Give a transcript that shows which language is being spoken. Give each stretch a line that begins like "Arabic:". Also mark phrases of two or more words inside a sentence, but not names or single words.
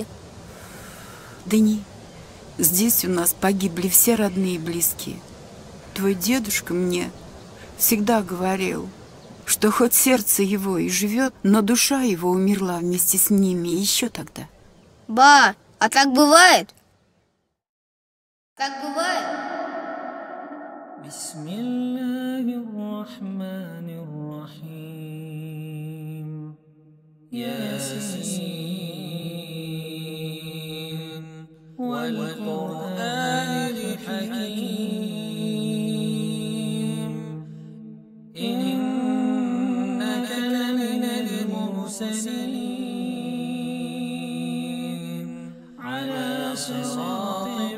Russian: Да не, здесь у нас погибли все родные и близкие. Твой дедушка мне всегда говорил, что хоть сердце его и живет, но душа его умерла вместе с ними еще тогда. Ба, а так бывает? Так бывает?
Arabic: ياسين والقرآن الحكيم إنك لمن المرسلين على صراط